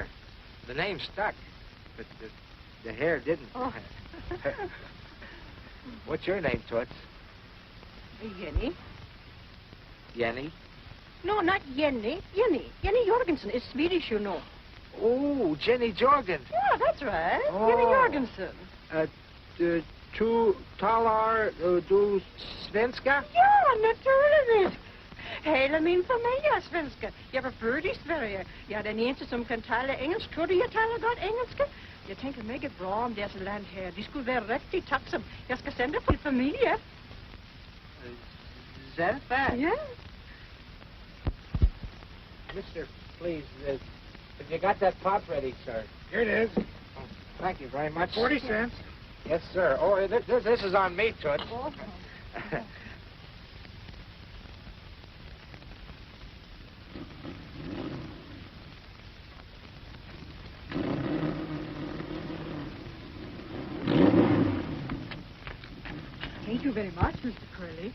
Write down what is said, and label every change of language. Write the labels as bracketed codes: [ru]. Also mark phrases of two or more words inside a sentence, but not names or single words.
[en] The name stuck, but the hair didn't. Oh. What's your name, Toots? Jenny? Jenny? No, not Jenny. Jenny. Jenny Jorgensen is Swedish, you know. Oh, Jenny Jorgen. Yeah, that's right. Oh. Jenny Jorgensen. [sv] Tu talar du svenska? Ja, natuurlijk. [da] Hele min familie er svenska. Jeg var født i Sverige. Jeg er den eneste, som kan tale engelsk. Tror du, jeg taler godt engelsk? Jeg tænker meget bra om deres land her. De skulle være rigtig takksomme. Jeg skal sende på familie. [en] Is that fact? [da] Ja. [en] Mister, please, have you got that pot ready, sir? Here it is. Oh, thank you very much. 40 cents. Yes, sir. Oh, this is on me, Toots. Thank you very much, Mr. Curly.